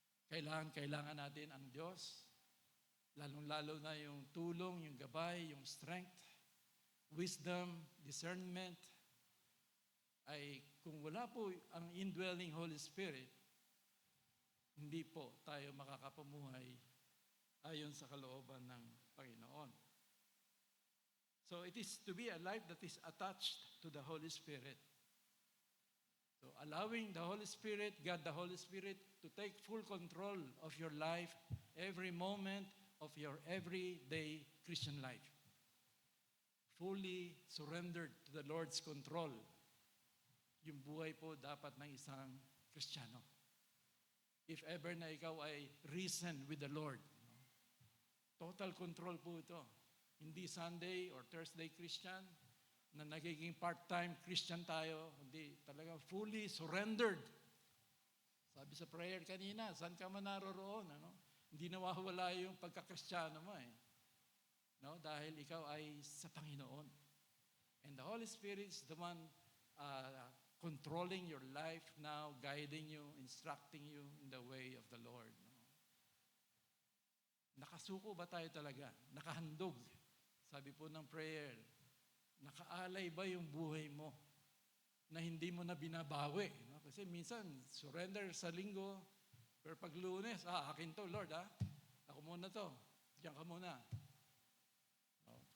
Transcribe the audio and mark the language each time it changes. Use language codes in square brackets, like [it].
[tl] Kailangan natin ang Diyos. Lalong-lalo na yung tulong, yung gabay, yung strength, wisdom, discernment. Ay kung wala po ang indwelling Holy Spirit, hindi po tayo makakapamuhay ayon sa kalooban ng Panginoon. [en] So it is to be a life that is attached to the Holy Spirit. So allowing the Holy Spirit, God the Holy Spirit, to take full control of your life, every moment of your everyday Christian life. Fully surrendered to the Lord's control. [tl] Yung buhay po dapat ng isang Kristiyano. [en] If ever [tl] na ikaw ay [en] risen with the Lord. Total control [tl] po ito. Hindi Sunday or Thursday Christian na nagiging part-time Christian tayo. Hindi, talaga fully surrendered. Sabi sa prayer kanina, saan ka man naroroon, ano? Hindi nawawala yung pagkakristyano mo eh. No? Dahil ikaw ay sa Panginoon. [en] And the Holy Spirit is the one controlling your life now, guiding you, instructing you in the way of the Lord. [tl] No? Nakasuko ba tayo talaga? Nakahandog. Sabi po ng prayer, nakaalay ba yung buhay mo na hindi mo na binabawi? No? Kasi minsan, surrender sa linggo, pero pag Lunes, akin to, Lord, ako muna to. Diyan ka muna. No?